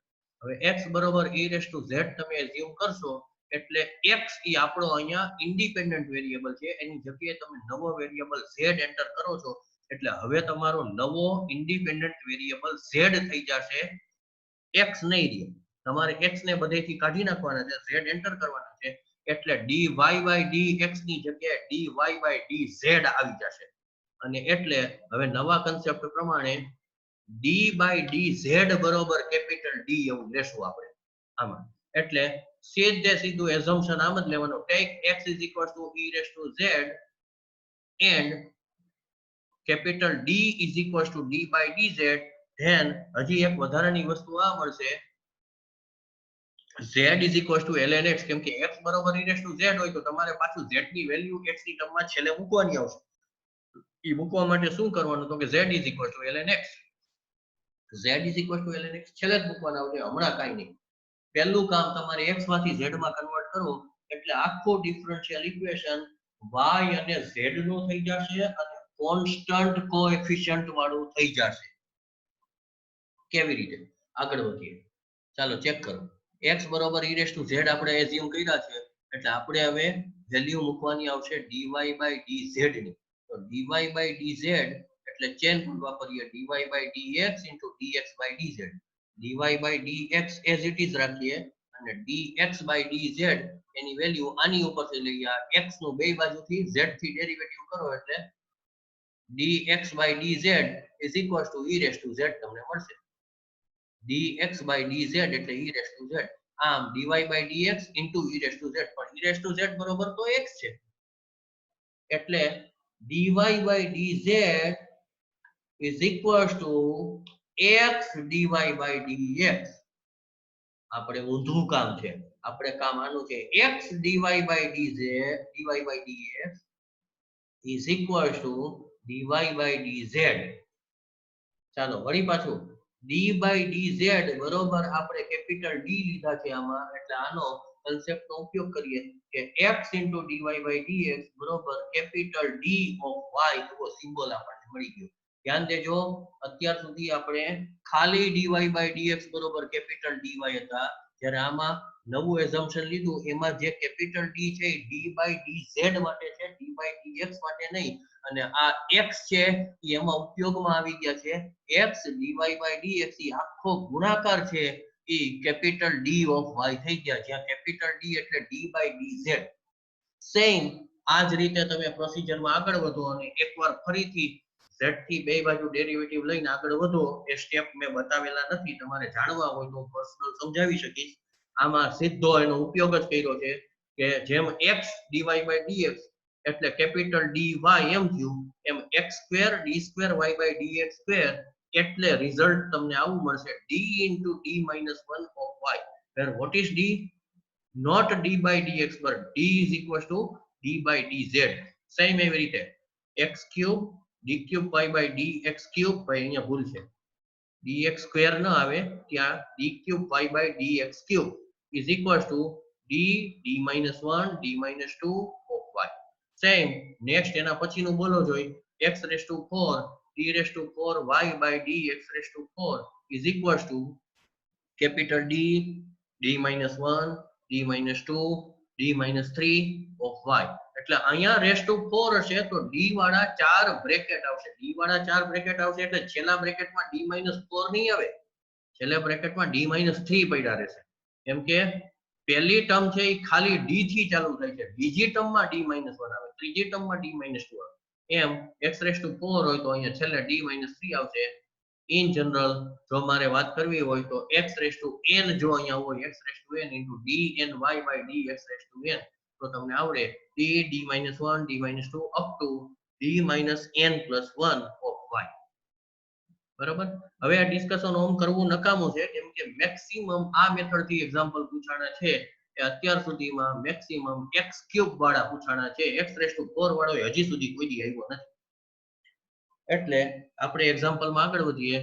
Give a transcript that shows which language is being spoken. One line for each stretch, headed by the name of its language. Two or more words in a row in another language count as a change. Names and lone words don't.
Gujarati: હવે x બરોબર e⁻z તમે એઝ્યુમ કરશો એટલે x એ આપણો અહીંયા
English: independent variable
Gujarati: છે, એની જગ્યાએ તમે નવો વેરિયેબલ z એન્ટર કરો છો એટલે હવે તમારો નવો
English: independent variable
Gujarati: z થઈ જશે, x નહીં રહે. તમારે x ને બધેથી કાઢી નાખવાના છે, z એન્ટર કરવાના છે, એટલે
English: dy by dx
Gujarati: ની જગ્યાએ
English: dy by dz
Gujarati: આવી જશે. અને એટલે હવે નવા કન્સેપ્ટ પ્રમાણે
English: d by dz
Gujarati: બરોબર
English: capital D
Gujarati: એવું લેશું આપણે આમાં. એટલે સીધે સીધું એઝમ્પશન આમ જ લેવાનું,
English: ટેક x is equals to e raised to z and capital D is equals to d by dz.
Gujarati: then હજી એક વધારાની વસ્તુ આ મળશે,
English: z is equals to ln x,
Gujarati: કેમ કે x બરોબર
English: e raised to z
Gujarati: હોય તો તમારે પાછું z ની વેલ્યુ x ની ટર્મમાં છેલ્લે મૂકવાની આવશે. એ મૂકવા માટે શું કરવાનું, તો કે
English: z is equals to ln x. z is equals to ln x
Gujarati: છેલ્લે જ મૂકવાના આવશે, હમણાં કાંઈ નહીં. પહેલું કામ તમારે x માંથી z માં કન્વર્ટ કરવું, એટલે આખું
English: differential equation
Gujarati: y અને z નું થઈ જશે અને
English: constant coefficient
Gujarati: વાળું થઈ જશે. કેવી રીતે આગળ વધીએ, ચાલો ચેક કરો. x બરોબર
English: e raised to z
Gujarati: આપણે એઝ્યુમ કર્યા છે, એટલે આપણે હવે વેલ્યુ મૂકવાની આવશે
English: dy by dz
Gujarati: ની. તો
English: dy by dz
Gujarati: એટલે
English: chain rule
Gujarati: વાપરીએ,
English: dy by dx into dx by dz. dy by dx as it is
Gujarati: રાખીએ અને
English: dx by dz
Gujarati: એની વેલ્યુ આની ઉપરથી લઈએ, x નું બે બાજુથી z થી ડેરિવેટિવ કરો એટલે
English: dx by dz is equals to e raised to z
Gujarati: તમને મળશે.
English: dx by dz એટલે e raised to z. આમ dy by dx into e raised to z, પણ e raised to z
Gujarati: બરોબર તો x છે, એટલે
English: dy by dz is equals to x dy by dx.
Gujarati: આપણે ઊંધું કામ છે, આપણે કામ આનું છે,
English: x dy by dz dy by dx is equals to dy by dz.
Gujarati: ચાલો વળી પાછું
English: d by dz
Gujarati: બરોબર આપણે
English: capital D
Gujarati: લીધા છે આમાં, એટલે આનો કન્સેપ્ટ નો ઉપયોગ કરીએ કે
English: x into dy by dx
Gujarati: બરોબર
English: capital D of y
Gujarati: એવો સિમ્બોલ આપણને મળી ગયો. ધ્યાન દેજો, અત્યાર સુધી આપણે ખાલી
English: dy by dx
Gujarati: બરોબર
English: capital dy
Gujarati: હતા, જ્યારે આમાં નવું એઝમ્પશન લીધું, એમાં જે
English: capital D
Gujarati: છે એ
English: d by dz
Gujarati: માટે છે,
English: d by dx
Gujarati: માટે નહીં. અને આ x છે એ એમાં ઉપયોગમાં આવી ગયા છે,
English: x dy by dx
Gujarati: એ આખો ગુણાકાર છે એ
English: capital D of y
Gujarati: થઈ ગયા, જ્યાં
English: capital D
Gujarati: એટલે
English: d by dz.
Gujarati: સેમ આ જ રીતે તમે પ્રોસિજરમાં આગળ વધો અને એકવાર ફરીથી z થી બે બાજુ ડેરિવેટિવ લઈને આગળ વધો. એ સ્ટેપ મેં બતાવેલા નથી, તમારે જાણવા હોય તો પર્સનલ સમજાવી શકીશ. આમાં સીધો એનો ઉપયોગ જ કર્યો છે કે જેમ
English: x dy by dx
Gujarati: એટલે
English: capital dy
Gujarati: એમ થયું, એમ
English: x² d² y by dx square
Gujarati: એટલે રિઝલ્ટ તમને આવું મળશે,
English: d into d minus 1 of y, where what is d? Not d by dx but d is equals to d by dz.
Gujarati: સેમ એવી રીતે
English: x³ d³ y by dx cube,
Gujarati: ભાઈ અહીંયા ભૂલ છે,
English: dx square
Gujarati: ન આવે, ત્યાં
English: d³ y by dx cube is equals to d minus 1 d minus 2 of y. same next
Gujarati: એના પછીનું બોલો જોઈ,
English: x raised to 4 d raised to 4 y by dx raised to 4 is equals to capital D d minus 1 d minus 2 d minus 3 of y.
Gujarati: એટલે અહીંયા
English: raised to 4
Gujarati: હશે તો d વાળા 4 બ્રેકેટ આવશે, d વાળા 4 બ્રેકેટ આવશે એટલે છેલ્લા બ્રેકેટમાં
English: d minus 4
Gujarati: નહીં આવે, છેલ્લા બ્રેકેટમાં
English: d minus 3
Gujarati: પડ્યા રહેશે. કેમ કે પહેલી ટર્મ છે એ ખાલી d થી ચાલુ થાય છે, બીજી ટર્મમાં
English: d minus 1
Gujarati: આવે, ત્રીજી ટર્મમાં
English: d minus 2
Gujarati: આવે. એમ
English: x raised to 4
Gujarati: હોય તો અહીંયા છેલ્લે
English: d minus 3
Gujarati: આવશે.
English: in general
Gujarati: જો મારે વાત કરવી હોય તો
English: x raised to n
Gujarati: જો અહીંયા હોય,
English: x raised to n into d n y by dx raised to n,
Gujarati: તો તમને આવડે
English: d minus 1 d minus 2 up to d minus n plus 1 of y.
Gujarati: બરાબર, હવે આ ડિસ્કશન ઓમ કરવું નકામું છે, કેમ કે મેક્સિમમ આ મેથડ થી એક્ઝામ્પલ પૂછાણા છે એ અત્યાર સુધીમાં મેક્સિમમ x³ વાળા પૂછાણા છે,
English: x raised to 4
Gujarati: વાળો હજી સુધી કોઈ દી આવ્યો નથી. એટલે આપણે એક્ઝામ્પલમાં આગળ વધીએ.